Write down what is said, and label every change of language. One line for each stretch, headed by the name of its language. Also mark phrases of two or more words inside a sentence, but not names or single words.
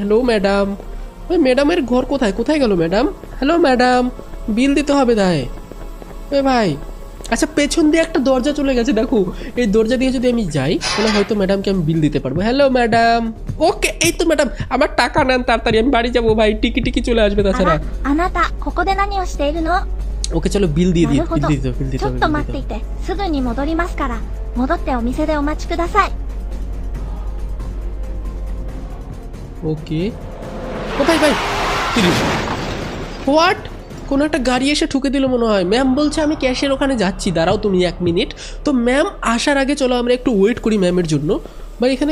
English: hello madam,
Bangla: ভাই ম্যাডামের ঘর কোথায়, কোথায় গেল ম্যাডাম?
English: hello madam,
Bangla: বিল দিতে হবে তাই এ ভাই। আচ্ছা, পেছন দিয়ে একটা দরজা চলে গেছে, দেখো এই দরজা দিয়ে যদি আমি যাই তাহলে হয়তো ম্যাডামকে আমি বিল দিতে পারবো।
English: hello madam, okay
Bangla: এই তো ম্যাডাম, আমার টাকা নেন তাড়াতাড়ি, আমি বাড়ি যাবো ভাই, টিকি চলে আসবে
Japanese: あ
Bangla: তাছাড়া।
Japanese: ら、あなた、ここで何をしているの？
Bangla: ওকে চলো বিল দিয়ে
Japanese: な
Bangla: দিই,
Japanese: るほ
Bangla: বিল
Japanese: ど。
Bangla: দিয়ে দিতে হবে, বিল
Japanese: ち
Bangla: দিতে
Japanese: ょ
Bangla: হবে,
Japanese: っと
Bangla: বিল
Japanese: 待っ
Bangla: দিতে
Japanese: て
Bangla: হবে।
Japanese: いて、すぐに戻りますから。戻ってお店でお待ちください。
Bangla: ওকে, কোথায় ভাই? হোয়াট, কোনো একটা গাড়ি এসে ঠুকে দিল মনে হয়। ম্যাম বলছে আমি ক্যাশের ওখানে যাচ্ছি, দাঁড়াও তুমি 1 মিনিট। তো ম্যাম আসার আগে চলো আমরা একটু ওয়েট করি ম্যামের জন্য ভাই এখানে।